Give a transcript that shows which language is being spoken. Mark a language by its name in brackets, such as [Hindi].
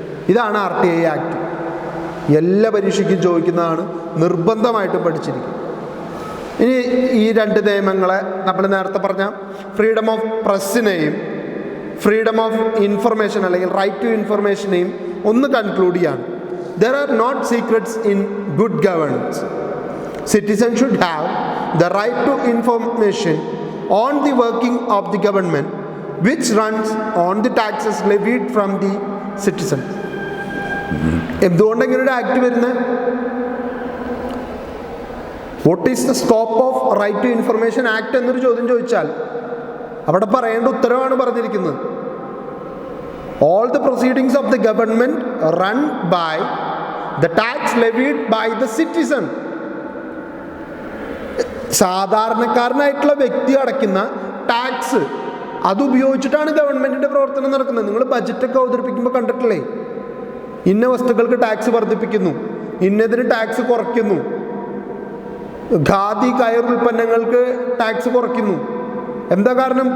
[Malayalam] ഇതാണ് RTI act. എല്ലാ പരീക്ഷയ്ക്കും ചോദിക്കുന്നതാണ്, നിർബന്ധമായിട്ടും പഠിച്ചിരിക്കും. ഇനി ഈ 2 നിയമങ്ങളെ നമ്മൾ നേരത്തെ പറഞ്ഞ freedom of പ്രസ്സിനെയും freedom of information അല്ലെങ്കിൽ റൈറ്റ് ടു ഇൻഫർമേഷനെയും ഒന്ന് കൺക്ലൂഡ് ചെയ്യാണ്. [English] There are not secrets in good governance. Citizens should have the right to information on the working of the government, which runs on the taxes levied from the citizens. [Malayalam] എന്തുകൊണ്ട് ഇങ്ങനെ ഒരു act വരുന്നത്? [English] what is the scope of right to information act [Malayalam] എന്നൊരു ചോദ്യം ചോദിച്ചാൽ അവിടെ പറയേണ്ട ഉത്തരവാണ് പറഞ്ഞിരിക്കുന്നത്. [English] All the proceedings of the government run by the tax levied by the citizen. [Malayalam] സാധാരണക്കാരനായിട്ടുള്ള വ്യക്തി അടയ്ക്കുന്ന ടാക്സ് അതുപയോഗിച്ചിട്ടാണ് ഗവൺമെൻറ്റിൻ്റെ പ്രവർത്തനം നടക്കുന്നത്. നിങ്ങൾ ബജറ്റൊക്കെ അവതരിപ്പിക്കുമ്പോൾ കണ്ടിട്ടില്ലേ, ഇന്ന വസ്തുക്കൾക്ക് ടാക്സ് വർദ്ധിപ്പിക്കുന്നു, ഇന്നതിന് ടാക്സ് കുറയ്ക്കുന്നു, ഖാദി കയർ ഉൽപ്പന്നങ്ങൾക്ക് ടാക്സ് കുറയ്ക്കുന്നു. എന്താ കാരണം?